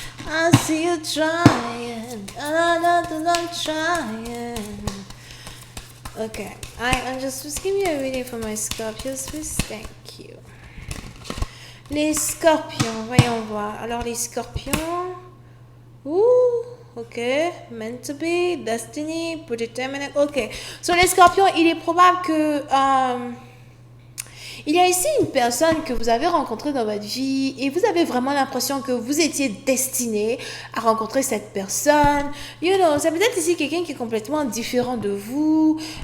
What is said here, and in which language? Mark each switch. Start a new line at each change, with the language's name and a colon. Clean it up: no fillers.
English: I see you trying, trying. Okay, Angels, please give me a reading for my scorpions, please. Thank you.
French: Les scorpions, voyons voir. Alors les scorpions.
English: Ok, meant to be, destiny, predetermined.
French: Ok, sur les scorpions, il est probable que il y a ici une personne que vous avez rencontrée dans votre vie et vous avez vraiment l'impression que vous étiez destiné à rencontrer cette personne. C'est peut-être ici quelqu'un qui est complètement différent de vous.